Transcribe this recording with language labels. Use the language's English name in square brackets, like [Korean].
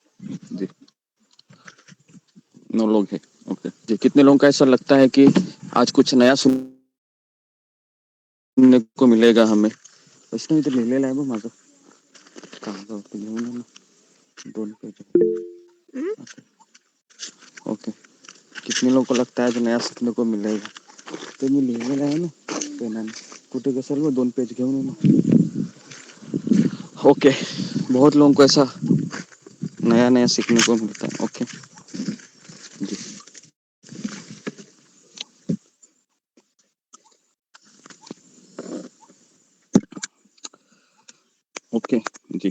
[Hindi] जी, 9 लोग हैं। ओके जी, कितने लोगों का ऐसा लगता है कि आज कुछ नया सुनने को मिलेगा हमें? [Marathi] वैष्णव इथे लिहिलेलं आहे बघ माझं कागदावरती घेऊन ये ना 2 पेज। [Hindi] ओके, कितने लोगों को लगता है जो नया सीखने को मिलेगा? [Marathi] ते मी लिहिलेलं आहे ना पेनाने, कुठे कशाला वो 2 पेज घेऊन ये ना। [Hindi] ओके, बहुत लोगों को ऐसा नया नया सीखने को मिलता है। ओके जी, ओके जी।